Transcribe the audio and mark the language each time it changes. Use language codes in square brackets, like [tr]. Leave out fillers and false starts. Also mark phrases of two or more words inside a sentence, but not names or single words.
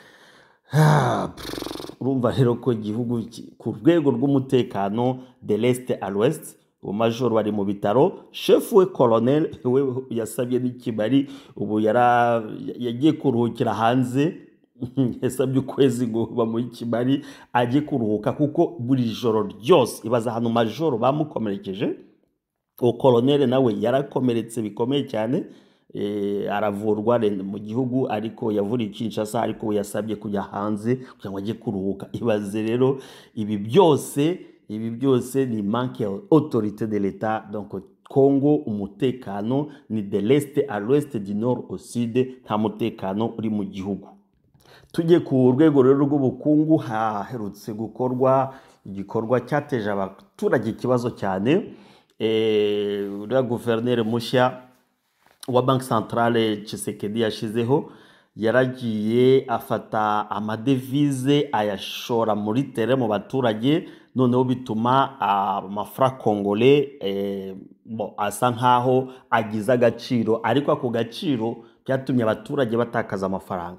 [rw] Urumva rero ko igihugu ku rwego rw'umutekano [fr] de l'est à l'ouest, [rw] umajor bari mu bitaro. Chef we colonel we yasabye n'ikibari, ubu yagiye kuruhukira hanze, yasabye ukwezi ngo bamuhe ikimari ajye kuruhuka kuko buri joro ryose ibaza ahantu majoro bamukomerekeje uwo koloneli nawe yarakomeretse bikomeye cyane aravurwa mu gihugu ariko yavuriye Kinshasa ariko we yasabye kujya hanze kugira ngo ajye kuruhuka. Ibaze rero ibi byose ni manque ya [fr] autorité de l'État. [rw] Donc Congo umutekano ni [fr] de l'est à l'ouest, du nord au sud, [rw] nta mutekano uri mu gihugu. Tujye ku rwego rero rw'ubukungu haherutse gukorwa igikorwa cyateje abaturage ikibazo cyane. Uriya guverineri mushya wa Banque Centrale Tshisekedi yashizeho yaragiye afata amadevize ayashora muri tere mu baturage, noneho bituma amafaranga kongole asa nkaho agize agaciro, ariko ako gaciro byatumye abaturage batakaza amafaranga.